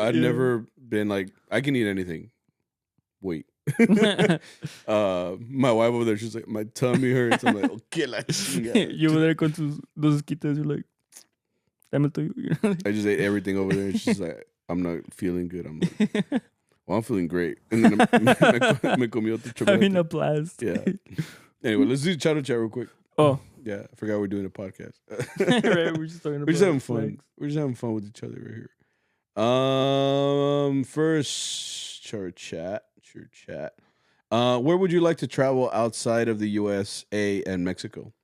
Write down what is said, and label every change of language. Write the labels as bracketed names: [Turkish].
[English] I've never been like I can eat anything. Wait. My wife over there, she's like, my tummy hurts. I'm like, okay, [Spanish] la chinga. [English] You over there [Spanish] con tus dos esquites, [English] you're like, [Spanish] dame tuyo. [English] I just ate everything over there. She's like, I'm not feeling good. I'm like, well, I'm feeling great. And then [Spanish] me comió otro chocolate. [English] Having a blast. Yeah. Anyway, let's do Charro Chat real quick. Oh. Yeah, I forgot we're doing a podcast. Right, we're just talking about. We're just having fun. We're just having fun with each other right here. First, Charro Chat. Where would you like to travel outside of the USA and Mexico?